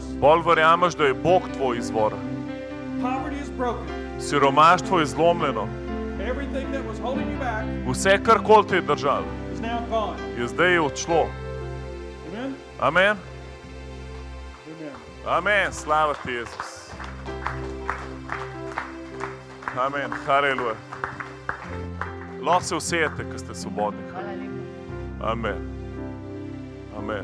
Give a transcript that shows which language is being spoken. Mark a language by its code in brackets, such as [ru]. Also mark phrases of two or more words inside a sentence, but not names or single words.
[sl] bolj verjameš, da je Bog tvoj izvor. [en] Poverty is broken. [sl] Siromaštvo je zlomljeno. [en] Everything that was holding you back [sl] Vse, kar kol te je držalo, [en] is now gone. [sl] je zdaj odšlo. Amen? Amen. Amen. Amen. Slava ti, Jezus. Amen. Haleluja. Lahko se usejete, ko ste svobodni. Amen. Amen.